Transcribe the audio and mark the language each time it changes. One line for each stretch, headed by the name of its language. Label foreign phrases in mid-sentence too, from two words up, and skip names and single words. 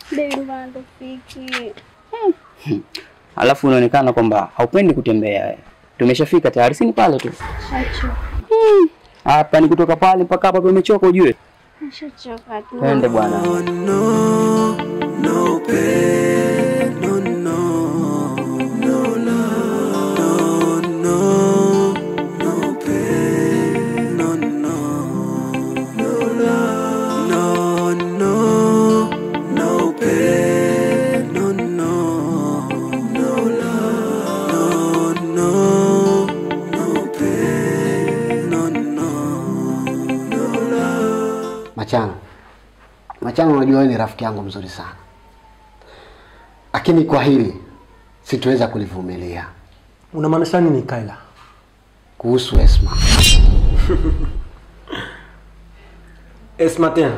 Swahili: mbona tufiki? Alafu unaonekana kwamba haupendi kutembea. Tumeshafika tayari, si ni pale tu. Acha. Hapa ni kutoka pale mpaka hapa umechoka ujue. Nishachoka tu. Twende bwana.
English: No, no pain, no, no, no love, no, no pain, no, no, no love, no, no pain, no, no, no love, no pain, no, no love.
Swahili: Machano, unajua wewe ni rafiki yangu mzuri sana. Lakini kwa hili situweza kulivumilia. Unamaanisha nini Kaila? Kuhusu Esma. Esma tena?